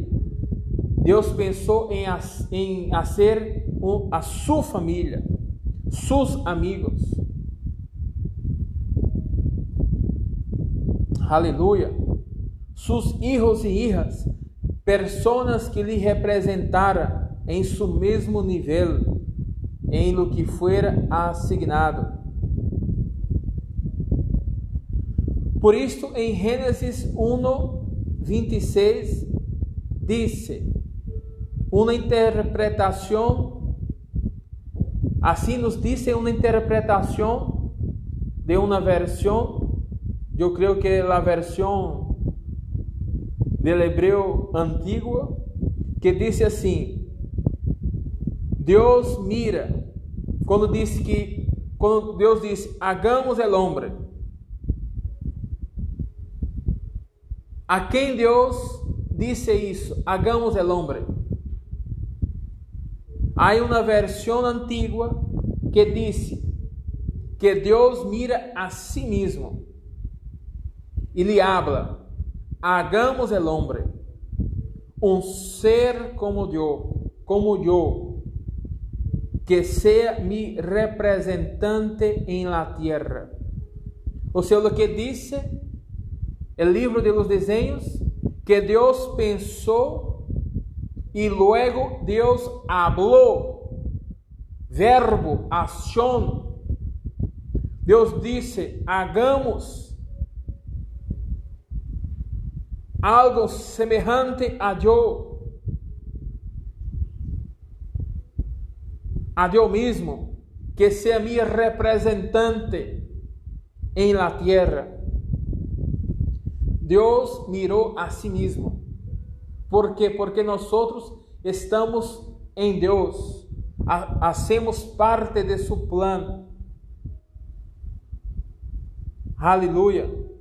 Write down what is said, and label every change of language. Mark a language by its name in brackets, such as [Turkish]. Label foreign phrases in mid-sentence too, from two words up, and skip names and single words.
[Portuguese] Deus pensou em fazer a sua família, seus amigos. Aleluia. Seus filhos e hijas, pessoas que lhe representaram em seu mesmo nível, [Spanish] em lo que fuera asignado. [Portuguese] Por isso, em Gênesis 1:26, dice uma interpretação, assim nos dice uma interpretação de uma versão, eu creio que é a versão del hebreu antigo, que diz assim: Deus mira, quando Deus diz, [Spanish] hagamos el hombre, [Portuguese] a quem Deus disse isso, [Spanish] hagamos el hombre? [Portuguese] Há uma versão antiga que diz que Deus mira a si mesmo e lhe habla: [Spanish] hagamos el hombre, ser como yo, que sea mi representante en la tierra. [Portuguese] Ou seja, o que diz o livro de los desenhos, que Deus pensou e luego Deus [Spanish] habló, verbo, acción. [Portuguese] Deus disse, [Spanish] hagamos algo semejante [Portuguese] a Deus mesmo, que seja [Spanish] mi representante em la tierra. [Portuguese] Deus mirou a si mesmo. ¿Por quê? Porque nós estamos em Deus, hacemos parte de seu plano. Aleluia.